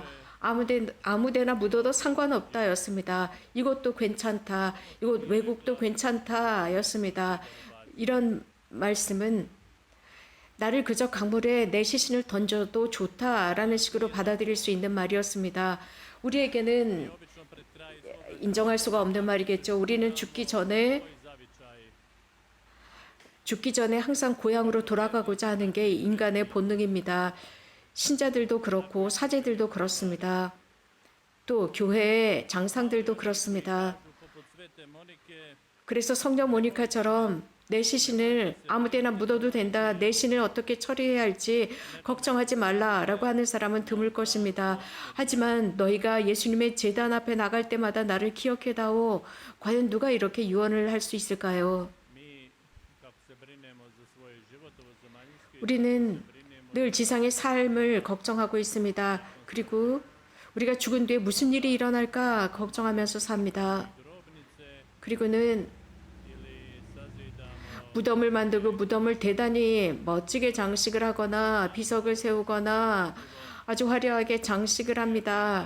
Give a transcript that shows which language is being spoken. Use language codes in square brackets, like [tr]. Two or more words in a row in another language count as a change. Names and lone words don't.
[ko] 아무데나 묻어도 상관없다였습니다. 이것도 괜찮다. 이곳 외국도 괜찮다였습니다. 이런 말씀은 나를 그저 강물에 내 시신을 던져도 좋다라는 식으로 받아들일 수 있는 말이었습니다. 우리에게는 [hr] Obično pred kraj [ko] 인정할 수가 없는 말이겠죠. 우리는 죽기 전에 항상 고향으로 돌아가고자 하는 게 인간의 본능입니다. 신자들도 그렇고 사제들도 그렇습니다. 또 교회의 장상들도 그렇습니다. [hr] poput Svete Monike [ko] 그래서 성녀 모니카처럼 내 시신을 아무데나 묻어도 된다. 내 신을 어떻게 처리해야 할지 걱정하지 말라라고 하는 사람은 드물 것입니다. 하지만 너희가 예수님의 제단 앞에 나갈 때마다 나를 기억해다오. 과연 누가 이렇게 유언을 할 수 있을까요? [hr] mi kako se brinemo za svoj život ovo zemaljski [ko] 우리는 늘 지상의 삶을 걱정하고 있습니다. 그리고 우리가 죽은 뒤에 무슨 일이 일어날까 걱정하면서 삽니다. [hr] grobnice [ko] 그리고는 [hr] ili sazidamo [ko] 무덤을 만들고 무덤을 대단히 멋지게 장식을 하거나 비석을 세우거나 아주 화려하게 장식을 합니다.